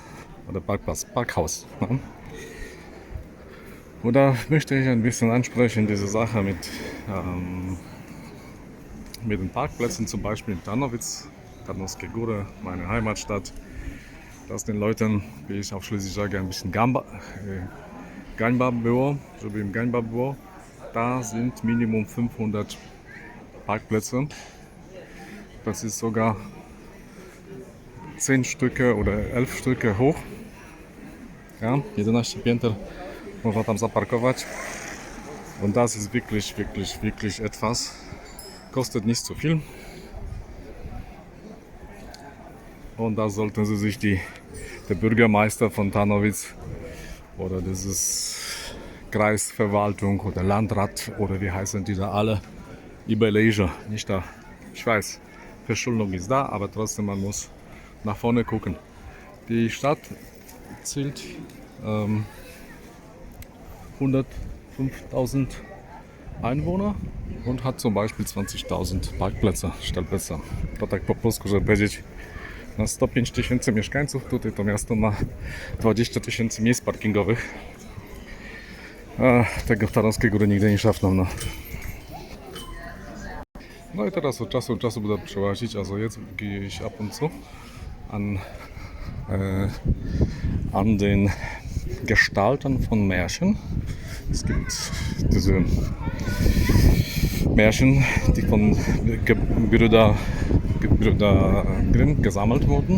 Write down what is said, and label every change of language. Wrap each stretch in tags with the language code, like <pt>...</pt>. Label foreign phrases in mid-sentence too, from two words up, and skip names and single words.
<de>Oder Parkhaus. Ne? Und da möchte ich ein bisschen ansprechen, diese Sache mit den Parkplätzen, zum Beispiel in Tarnowitz, Tarnowskie Góry, meine Heimatstadt, dass den Leuten, wie ich auch schließlich sage, ein bisschen</de> <pl>gańba było, żeby im gańba było.</pl> <de>Da sind Minimum 500 Parkplätze. Das ist sogar 10 Stücke oder 11 Stücke hoch.</de> <pl>Ja, 11 pięter można tam zaparkować.</pl> <de>Und das ist wirklich etwas. Kostet nicht so viel. Und da sollten Sie sich der Bürgermeister von Tarnowitz oder dieses Kreisverwaltung oder Landrat oder wie heißen die da alle überlegen. Nicht da. Ich weiß, Verschuldung ist da, aber trotzdem man muss nach vorne gucken. Die Stadt zählt 105.000 Einwohner und hat zum Beispiel 20.000 Parkplätze, Stellplätze.</de> <pl>To tak po polsku, żeby powiedzieć, na 105 tysięcy mieszkańców, tutaj to miasto ma 20 tysięcy miejsc parkingowych. Tego w Tarnowskiej Góry nigdy nie szafną. No i teraz od czasu do czasu będę przełazić,</pl> <de>also jetzt gehe ich ab und zu an den Gestalten von Märchen. Es gibt diese Märchen, die von Gebrüder Grimm gesammelt wurden.</de>